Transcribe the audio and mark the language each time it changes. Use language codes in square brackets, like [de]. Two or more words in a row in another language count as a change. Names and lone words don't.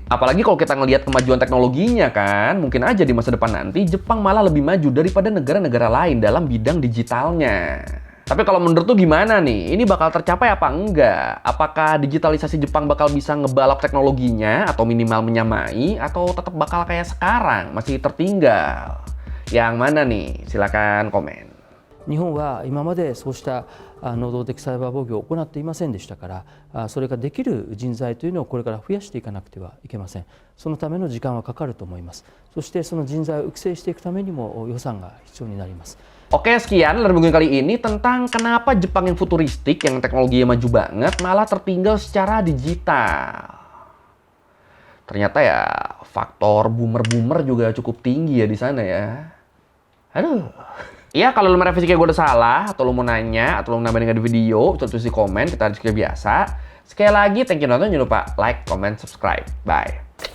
[id] Apalagi kalau kita ngelihat kemajuan teknologinya kan, mungkin aja di masa depan nanti Jepang malah lebih maju daripada negara-negara lain dalam bidang digitalnya. Tapi kalau menurut tuh gimana nih? Ini bakal tercapai apa enggak? Apakah digitalisasi Jepang bakal bisa ngebalap teknologinya atau minimal menyamai, atau tetap bakal kayak sekarang, masih tertinggal? Yang mana nih? Silakan komen. [ja] 日本は今までそうした能動的サイバー防御を行っていませんでしたから、それができる人材というのをこれから増やしていかなくてはいけません。そのための時間はかかると思います。そしてその人材を育成していくためにも予算が必要になります。 [id] Oke, sekian dari minggu kali ini tentang kenapa Jepang yang futuristik, yang teknologinya maju banget, malah tertinggal secara digital. Ternyata ya faktor boomer-boomer juga cukup tinggi ya di sana ya. Aduh. Ya, kalau lu merevisi kayak gue udah salah, atau lu mau nanya, atau lu mau nambahin di video, tulis di komen, kita diskusi biasa. Sekali lagi, [en] thank you [id] nonton, jangan lupa [en] like, comment, subscribe. [id] Bye.